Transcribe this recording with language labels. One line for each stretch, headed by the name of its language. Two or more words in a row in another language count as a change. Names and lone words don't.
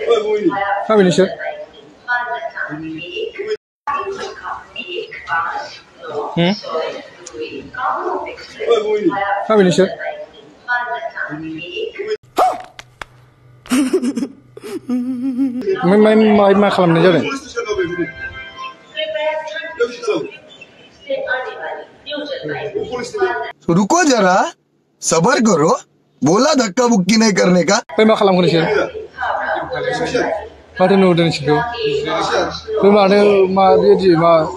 Indonesian: Apa ini sih? Apa ini sih?
Bodo: Main खालामनाय जादों
Hindi: रुको जरा सबर करो बोला धक्का बुक्की नहीं करने का
Bodo: मा खालामगोन इसोर माथो नुदों इसोरखौ बे मानो मा बेबायदि मा